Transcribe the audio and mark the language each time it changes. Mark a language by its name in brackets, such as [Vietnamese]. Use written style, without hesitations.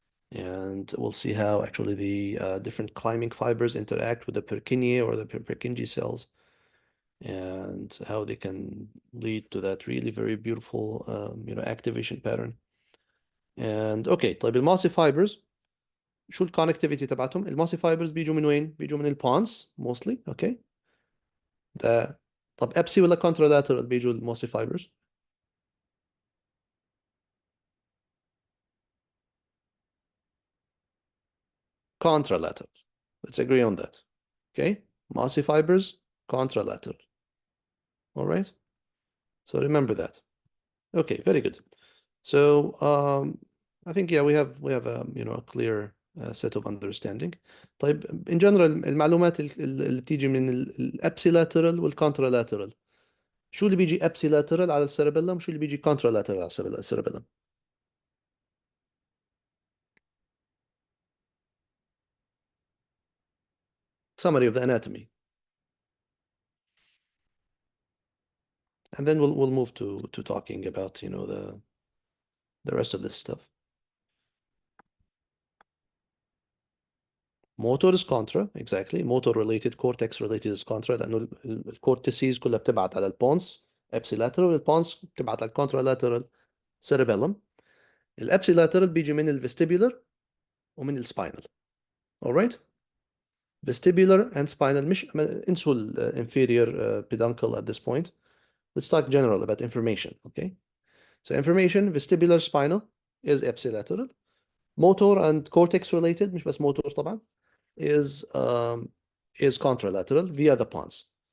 [English] And we'll see how actually the different climbing fibers interact with the Purkinje or the Purkinje cells and how they can lead to that really very beautiful activation pattern. [Arabic] And okay, طيب الماسي فايبرز شو الكونكتيفيتي تبعتهم؟ الماسي فايبرز بيجوا من وين؟ بيجوا من البونز mostly, okay؟ ده طب ابسي ولا contralateral بيجوا الماسي فايبرز؟ Contralateral. [English] Let's agree on that. Okay? Mossy fibers, contralateral. All right? So remember that. Okay, very good. So I think yeah we have a clear set of understanding. [Arabic] طيب in general المعلومات اللي بتيجي من الابسيلاترال والكونترالاترال شو اللي بيجي ابسيلاترال على السيربيلم شو اللي بيجي كونترالاترال على السيربيلم؟ [English] Summary of the anatomy. And then we'll move to talking about the rest of this stuff. Motor is contra, exactly. Motor related, cortex related is contra [Arabic] لأنه الكورتيسيز كلها بتبعت على البونس ابسيلاترال والبونس بتبعت على الكونترالاترال cerebellum. الابسيلاترال بيجي من الفيستيبولر ومن السباينال. [English] alright. Vestibular and spinal [Arabic] مش انسوا [English] inferior peduncle at this point. Let's talk general about information, okay? So information, vestibular spinal is ipsilateral. Motor and cortex related [Arabic] مش بس [English] motor طبعا is contralateral via the pons.